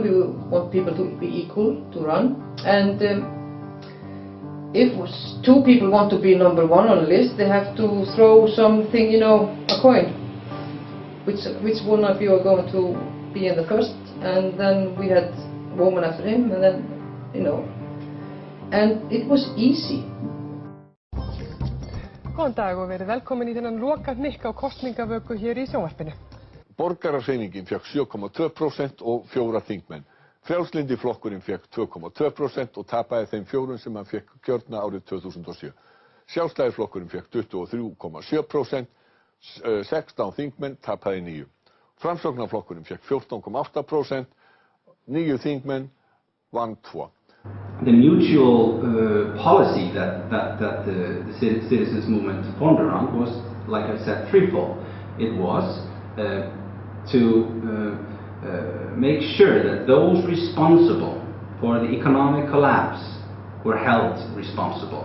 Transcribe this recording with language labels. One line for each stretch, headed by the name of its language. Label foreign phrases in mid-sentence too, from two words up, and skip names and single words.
English: We want people to be equal to run. And if two people want to be number one on a list, they have to throw something, you know, a coin. Which one of you are going to be in the first? And then we had woman after him, and then, you know. And it was easy.
Icelandic: Góðan dag og verið velkomin í þennan loka hnykka á kosningavöku hér í sjónvarpinu. Borgarahreyfingin fekk 7,2% og 4 þingmenn. Frjálslyndi flokkurinn fekk 2,2% og tapaði þeim 4 sem hann fekk kjörna árið 2007. Sjálfstæðisflokkurinn fekk 23,7%, 16 þingmenn tapaði 9. Framsóknarflokkurinn fekk 14,8%, 9 þingmenn vann 2.
English: The mutual policy that the citizens movement formed around was, like I said, threefold. It was to make sure that those responsible for the economic collapse were held responsible.